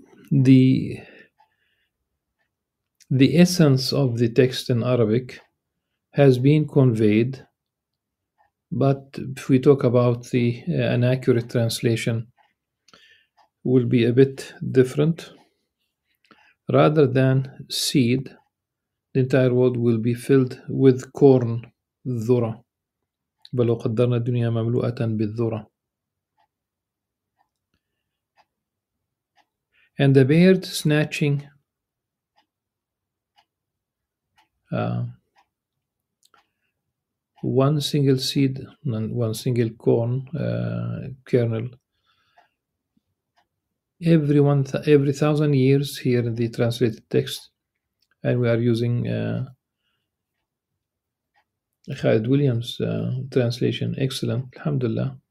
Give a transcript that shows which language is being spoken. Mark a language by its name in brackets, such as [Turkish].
[English] The, the essence of the text in Arabic has been conveyed, but if we talk about an accurate translation, will be a bit different. Rather than seed, the entire world will be filled with corn, ذرة. [Arabic] بل لو قدرنا الدنيا مملوءة بالذرة. [English] And the bird snatching uh, one single seed, one single corn kernel, every 1,000 years here in the translated text, and we are using Khalid Williams translation. Excellent. Alhamdulillah.